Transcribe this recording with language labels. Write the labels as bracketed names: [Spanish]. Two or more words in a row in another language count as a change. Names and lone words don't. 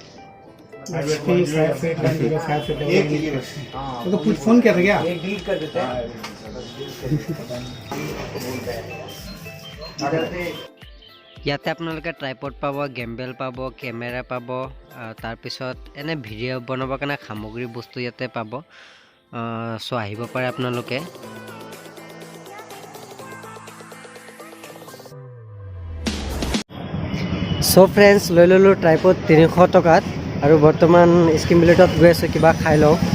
[Hindi] तो कुछ फोन किया था क्या? डिलीट कर देते हैं। [Assamese] ইয়াতে আপোনালোকে ট্ৰাইপড পাব, গেম্বেল পাব, কেমেৰা পাব, তাৰপিছত এনে ভিডিঅ' বনাবৰ কাৰণে সামগ্ৰী বস্তু ইয়াতে পাব। চ' আহিব পাৰে আপোনালোকে। [English] so friends, [Assamese] লৈ ল'লোঁ ট্ৰাইপড 300 টকাত আৰু বৰ্তমান স্কিম বিলেটত গৈ আছোঁ কিবা খাই লওঁ।